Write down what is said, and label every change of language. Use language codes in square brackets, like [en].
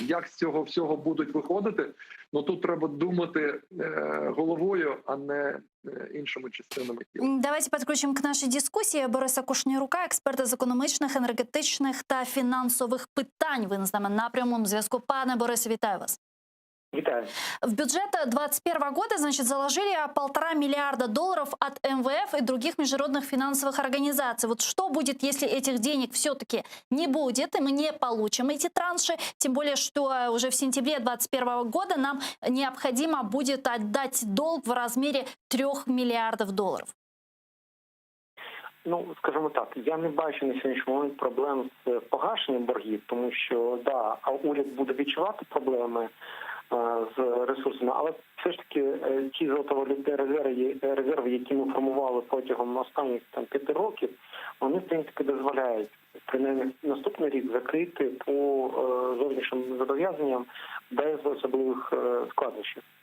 [uk] Як з цього всього будуть виходити? Ну тут треба думати головою, а не іншими частинами тіла. [ru] Давайте подключим к нашей дискуссии Бориса Кушнірука, [uk] експерта з економічних, енергетичних та фінансових питань. Ви з нами на прямому зв'язку. Пане Борисе, вітаю вас. [ru] Витаю. В бюджет 2021 года, значит, заложили $1,5 миллиарда от МВФ и других международных финансовых организаций. Вот что будет, если этих денег все-таки не будет, и мы не получим эти транши? Тем более, что уже в сентябре 2021 года нам необходимо будет отдать долг в размере $3 миллиардов. [uk] Ну, скажімо так, я не бачу на сьогоднішній момент проблем з погашенням боргів, тому що, да, уряд буде відчувати проблеми з ресурсами, але все ж таки ті золотовалютні резерви, які ми формували протягом останніх 5 років, вони, в принципі, дозволяють принаймні наступний рік закрити по зовнішнім зобов'язанням без особливих складнощів.